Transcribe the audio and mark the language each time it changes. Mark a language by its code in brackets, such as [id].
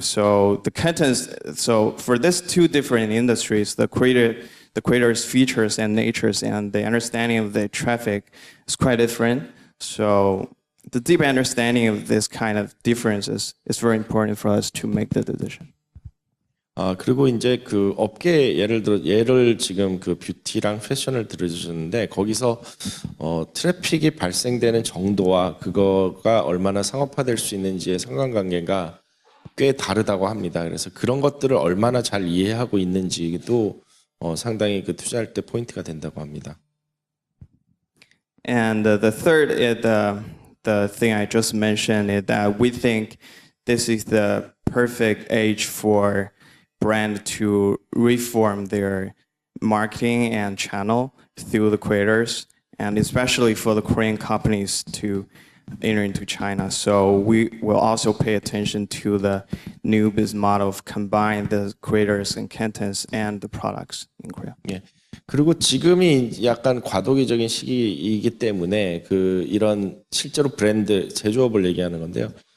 [en] So the contents, so for these two different industries, the creator's features and natures and the understanding of the traffic is quite different. So the deep understanding of this kind of differences is very important for us to make the decision. [ko] 그리고 이제 그 업계 예를 지금 그 뷰티랑 패션을 들어주셨는데 거기서 트래픽이 발생되는 정도와 그거가 얼마나 상업화될 수 있는지의 상관관계가 꽤 다르다고 합니다. 그래서 그런 것들을 얼마나 잘 이해하고 있는지도 상당히 그 투자할 때 포인트가 된다고 합니다. [en] And the third is the thing I just mentioned is that we think this is the perfect age for brand to reform their marketing and channel through the creators, and especially for the Korean companies to enter into China. So we will also pay attention to the new business model of combine the creators and contents and the products in Korea. [ko] 예. 그리고 지금이 약간 과도기적인 시기이기 때문에 그 이런 실제로 브랜드 제조업을 얘기하는 건데요.